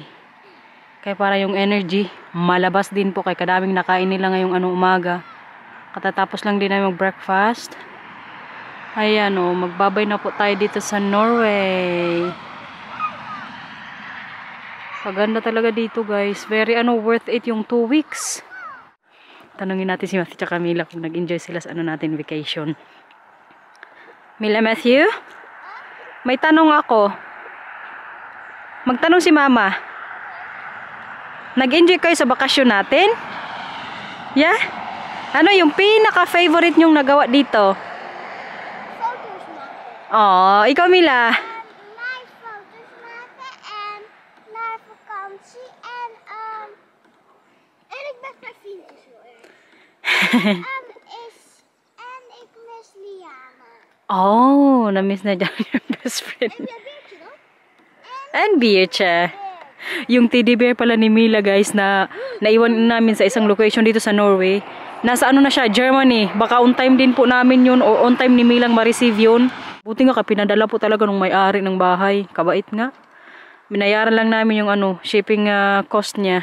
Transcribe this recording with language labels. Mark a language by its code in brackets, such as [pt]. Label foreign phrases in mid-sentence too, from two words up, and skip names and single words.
[tl] Kaya para yung energy, malabas din po kay kadaming nakain nila ngayong umaga. Katatapos lang din namin mag-breakfast. Ayan magbabay na po tayo dito sa Norway. Kaganda talaga dito guys. [en] Very worth it yung 2 weeks. [tl] Tanungin natin si Matthew at Mila kung nag-enjoy sila sa natin vacation. Mila, Matthew? May tanong ako. Magtanong si Mama. Nag-enjoy kayo sa bakasyon natin? Yeah? Ano yung pinaka-favorite nyong nagawa dito? [nl] Foto's maken. [tl] Oh, ikaw Mila? [nl] Naar foto's maken en naar vakantie en ik ben mijn vriendjes heel erg. En ik mis Liana. [tl] Oh, na-miss na dyan yung [en] best friend. [nl] En een biertje dan? And Biertje. [tl] Yung [en] teddy bear [tl] pala ni Mila guys na naiwan namin sa isang location dito sa Norway. Nasa na siya, Germany. Baka [en] on time [tl] din po namin yun o [en] on time [tl] ni Milang ma-receive yun. Buti nga pinadala po talaga ng may-ari ng bahay. Kabait nga. Binayaran lang namin yung [en] shipping cost [tl] niya.